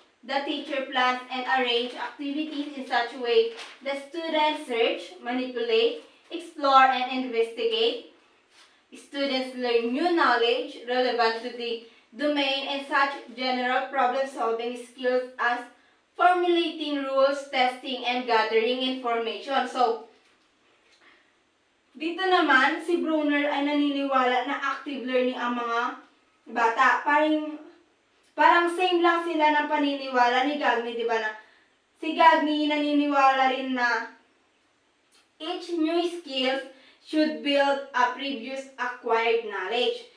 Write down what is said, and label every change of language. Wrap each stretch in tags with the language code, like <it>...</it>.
<en>The teacher plans and arrange activities in such a way that students search, manipulate, explore, and investigate. Students learn new knowledge relevant to the domain and such general problem-solving skills as formulating rules, testing, and gathering information.</en> <tl>So, dito naman, si Bruner ay naniniwala na active learning ang mga bata. Parang same lang sila ng paniniwala ni Gagny, di ba na? Si Gagny naniniwala rin na</tl> <en>each new skills should build a previous acquired knowledge.</en>